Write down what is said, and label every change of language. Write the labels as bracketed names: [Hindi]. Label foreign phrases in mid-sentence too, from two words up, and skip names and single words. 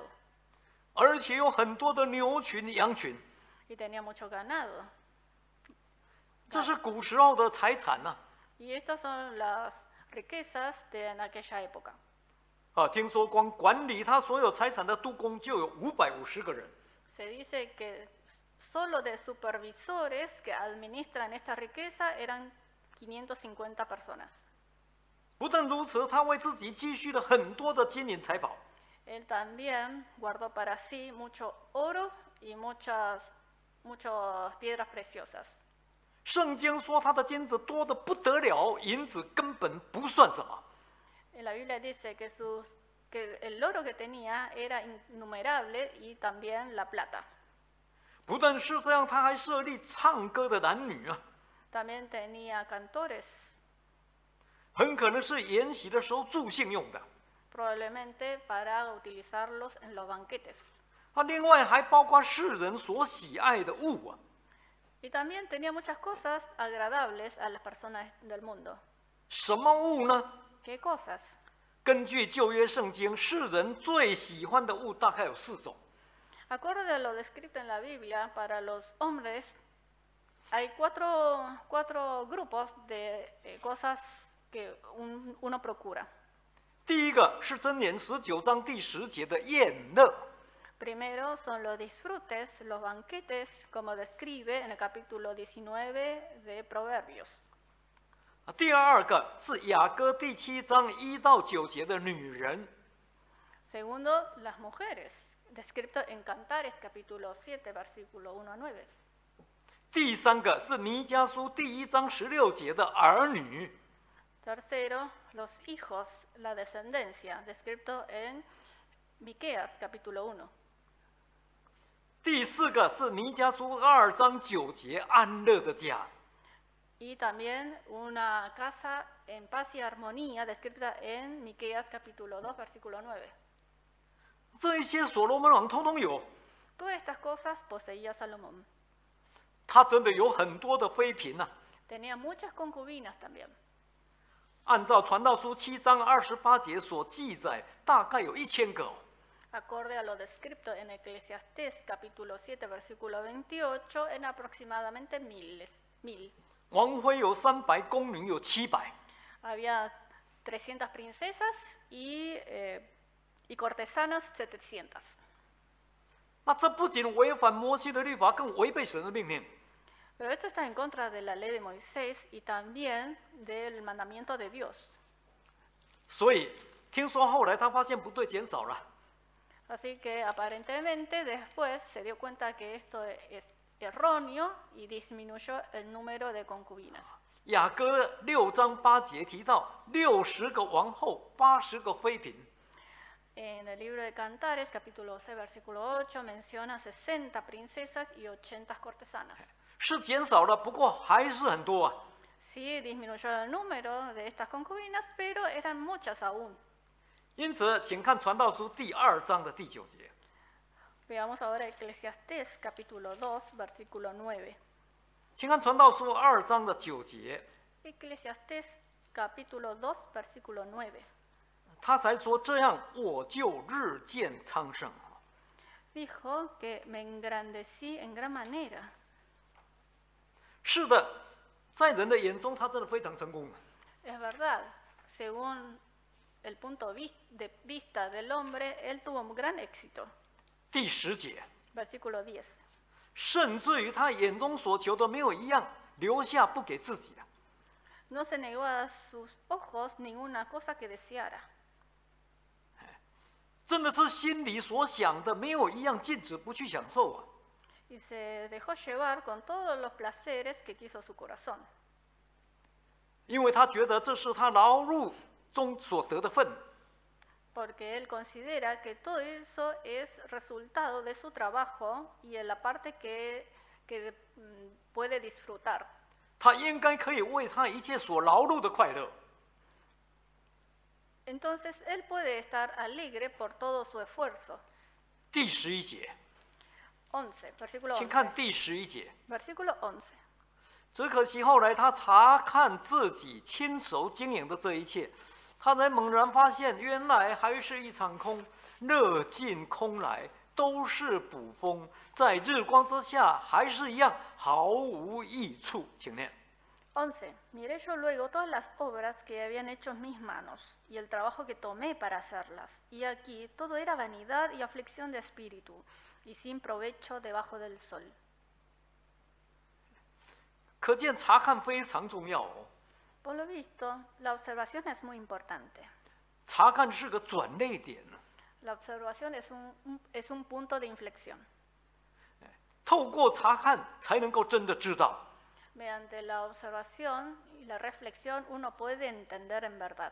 [Chinese] 而且有很多的牛群、羊群， [Spanish] y tenía mucho ganado. [Chinese] 这是古时候的财产呐、 [Spanish] Y estas son las riquezas de en aquella época. [Chinese] 听说光管理他所有财产的督工就有550个人。 [Spanish] Se dice que solo de supervisores que administran esta riqueza eran 550 personas. [Chinese] 不但如此，他为自己积蓄了很多的金银财宝。 [Spanish] Él también guardó para sí mucho oro y muchas piedras preciosas. [Chinese] 圣经说他的金子多得不得了，银子根本不算什么。 [Spanish] En la Biblia dice que el oro que tenía era innumerable y también la plata. [Chinese] 不但是这样，他还设立唱歌的男女啊， [Spanish] También tenía cantores, [Chinese] 很可能是筵席的时候助兴用的。 [Spanish] probablemente para utilizarlos en los banquetes. [Chinese] 另外还包括世人所喜爱的物啊， [Spanish] Y también tenía muchas cosas agradables a las personas del mundo. [Chinese] 什么物呢？ [Spanish] ¿Qué cosas? [Chinese] 根据旧约圣经，世人最喜欢的物大概有4种。 [Spanish] Acorde a lo descrito en la Biblia, para los hombres hay cuatro grupos de cosas que uno procura. [Chinese] 第一个是箴言19章第10节的宴乐， [Spanish] Primero son los disfrutes, los banquetes, como describe en el capítulo 19 de Proverbios. [Chinese] 第二个是雅歌第7章1到9节的女人， [Spanish] Segundo, las mujeres, descrito en Cantares capítulo 7, versículo 1 a 9. [Chinese] 第三个是弥迦书第1章16节的儿女， [Spanish] Tercero, los hijos, la descendencia, descrito en Miqueas capítulo 1. [Chinese] 第四个是弥迦书2章9节安乐的家。 [Spanish] Y también una casa en paz y armonía, descrita en Miqueas capítulo 2, versículo 9. [Chinese] 这一些所罗门王通通有， [Spanish] Todas estas cosas poseía Salomón. [Chinese] 他真的有很多的妃嫔呐、 [Spanish] Tenía muchas concubinas también. [Chinese] 按照传道书7章28节所记载，大概有1000个、哦。 [Spanish] Acorde a lo descrito en Eclesiastés capítulo 7, versículo 28, en aproximadamente 1000. [Chinese] 王妃有300，宫女有700。 [Spanish] Había 300 princesas y cortesanos 700. [Chinese] 那这不仅违反摩西的律法，更违背神的命令。 [Spanish] Pero esto está en contra de la ley de Moisés y también del mandamiento de Dios. [Chinese] 所以听说后来他发现不对，减少了。 [Spanish] Así que aparentemente después se dio cuenta que esto es erróneo y disminuyó el número de concubinas. [Chinese] 雅歌6章8节提到60个王后，80个妃嫔。 [Spanish] En el libro de Cantares, capítulo 12, versículo 8, menciona 60 princesas y 80 cortesanas. [Chinese] 是减少了，不过还是很多啊。 [Spanish] Sí, disminuyó el número de estas concubinas, pero eran muchas aún. [Chinese] 因此，请看《传道书》第2章的第9节。 [Spanish] Veamos ahora Eclesiastés, capítulo 2, versículo 9. [Chinese] 请看《传道书》2章的9节， [Spanish] Eclesiastés, capítulo 2, versículo 9. [Chinese] 他才说：“这样，我就日渐昌盛。” [Spanish] Dijo que me engrandecí en gran manera. [Chinese] 是的，在人的眼中，他真的非常成功。 [Spanish] Es verdad, según el punto de vista del hombre, él tuvo un gran éxito. [Chinese] 第10节， [Spanish] Versículo 10. [Chinese] 甚至于他眼中所求的没有一样留下不给自己的。 [Spanish] No se negó a sus ojos ninguna cosa que deseara. [Chinese] 真的是心里所想的，没有一样禁止不去享受啊！ [Spanish] Y se dejó llevar con todos los placeres que quiso su corazón. [Chinese] 因为他觉得这是他劳碌中所得的份。 [Spanish] Porque él considera que todo eso es resultado de su trabajo y en la parte que puede disfrutar. [Chinese] 他应该可以为他一切所劳碌的快乐。 [Spanish] Entonces él puede estar alegre por todo su esfuerzo. [Chinese] 第11节， [Spanish] 11, versículo [Chinese] 请看 [Spanish] 11. [Chinese] 第11节。 [Spanish] Versículo 11. [Chinese] 只可惜后来他查看自己亲手经营的这一切，他才猛然发现，原来还是一场空，热尽空来，都是捕风，在日光之下还是一样毫无益处。请念。 [Spanish] 11. Miré yo luego todas las obras que habían hecho mis manos y el trabajo que tomé para hacerlas. Y aquí todo era vanidad y aflicción de espíritu y sin provecho debajo del sol. [Chinese] 可见查看非常重要哦。 [Spanish] Por lo visto, la observación es muy importante. [Chinese] 查看是个转捩点呢。 [Spanish] La observación es un punto de inflexión. [Chinese] 透过查看才能够真的知道。 [Spanish] Mediante la observación y la reflexión uno puede entender en verdad.